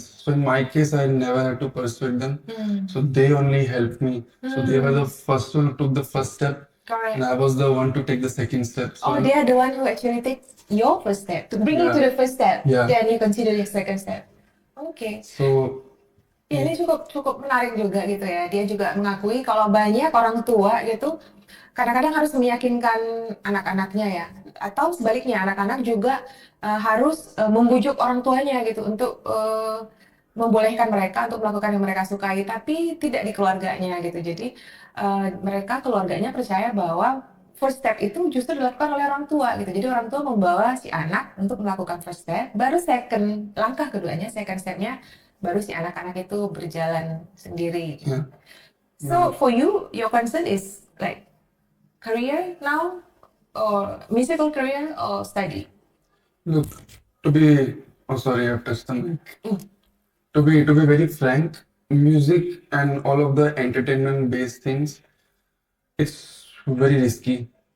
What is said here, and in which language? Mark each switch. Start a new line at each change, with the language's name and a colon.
English: So in my case, I never had to persuade them, so they only helped me. So they were the first one who took the first step, Correct. and I was the one to take the second step. So Oh, they are the one who actually takes your first step to bring you to the first step. Yeah. Then you consider your second step. Okay. So
Indonesian: Ya, ini cukup menarik juga gitu ya. Dia juga mengakui kalau banyak orang tua gitu kadang-kadang harus meyakinkan anak-anaknya ya. Atau sebaliknya anak-anak juga harus membujuk orang tuanya gitu untuk membolehkan mereka untuk melakukan yang mereka sukai, tapi tidak di keluarganya gitu. Jadi keluarganya percaya bahwa
English: first step
Indonesian: itu justru dilakukan oleh orang tua gitu. Jadi orang tua membawa si anak untuk melakukan
English: first step,
Indonesian: baru langkah keduanya,
English: second stepnya
Indonesian: baru si anak-anak itu berjalan sendiri.
English: yeah. So for you, your concern is like career now, or musical career, or study? Look, sorry, I've touched the mic. To be very frank, music and all of the entertainment-based things, it's very risky.